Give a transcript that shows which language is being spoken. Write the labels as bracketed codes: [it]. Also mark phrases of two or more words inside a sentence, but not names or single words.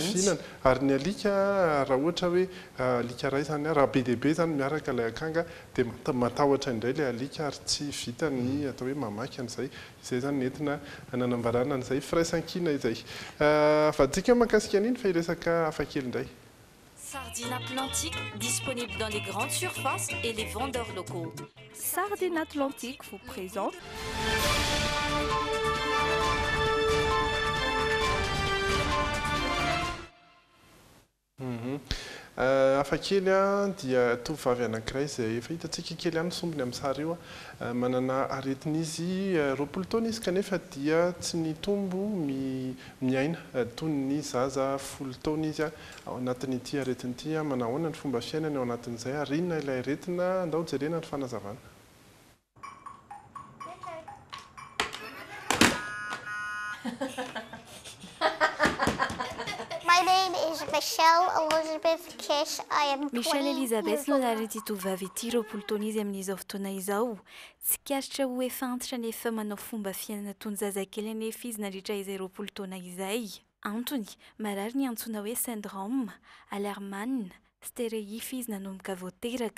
[mg] ary ny alika raha ohatra hoe alika ray zany raha be dehibe zany miaraka ilay akanga dia matahotra indray le alika ary tsy vita ny atao hoe mamaky an'izay izay zany nentina nanambarana an'izay firaisan-kina izay vadika mahakasika an'iny fa iresaka hafakely indray. [fr] Sardine Atlantique, disponible dans les grandes surfaces et les vendeurs locaux. Sardine Atlantique vous présente [mg] hafakely a dia tovovavy anankiray izay efa hitantsika kely ihany sombony amin'ny sary io a manana aretin'izy 20 taona izy kanefa dia tsy nitombo miaina toy ny zaza 10 taona izy a ao anatin'ity aretin'ity a manahoana ny fomba fiainany ao anatin'izay ary inona ilay aretina andao jerena ny fanazavana. [en] My name is Michelle Elizabeth Kiss. I am [mg] Michelle Elizabeth no narety tovavy ity 20 taona izy amin'izao fotoana izao. Tsy kasitra ho efa antitra nefa manao fomba fiainana toy ny zazakely anefa izy nandritra izay 20 taona izay. Antony, marary ny antsoina hoe syndrome, Hallermann, stéréify izy nanomboka voateraka.